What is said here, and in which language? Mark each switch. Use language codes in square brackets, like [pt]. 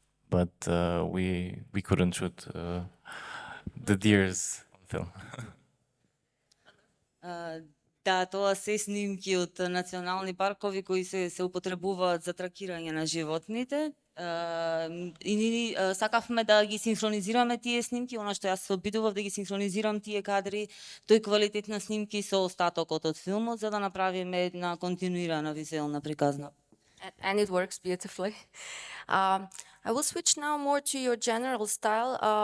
[en] But we couldn't shoot the deers on film. [mk] Да, тоа се снимки од национални паркови кои се употребуваат за тракирање на животните. И сакавме да ги синхронизираме тие снимки, она што јас се обидував да ги синхронизирам тие кадри, тој квалитет на снимки со остатокот од филмот, за да направиме една континуирана визуелна приказна. [en] And it works beautifully. I will switch now more to your general style.